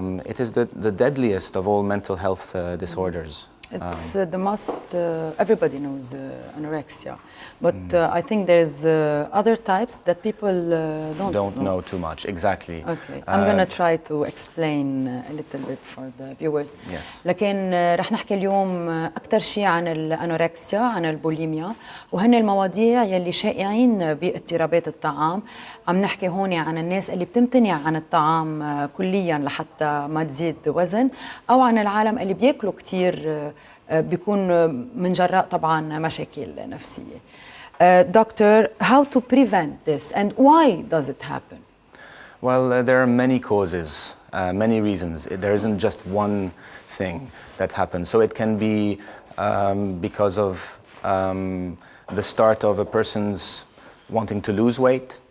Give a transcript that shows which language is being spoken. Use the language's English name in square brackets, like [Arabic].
[English] It is the deadliest of all mental health disorders. It's the most, everybody knows anorexia, but I think there's other types that people don't know too much, exactly. Okay, I'm going to try to explain a little bit for the viewers. Yes. [Arabic] لكن رح نحكي اليوم أكثر شيء عن الأنوركسيا، عن البوليميا، وهن المواضيع يلي شائعين باضطرابات الطعام. عم نحكي هون عن الناس اللي بتمتنع عن الطعام كليا لحتى ما تزيد وزن، أو عن العالم اللي بياكلوا كتير بيكون من جراء طبعا مشاكل نفسية. [English] Doctor, how to prevent this and why does it happen? Well, there are many causes, many reasons. There isn't just one thing that happens. So it can be because of the start of a person's wanting to lose weight.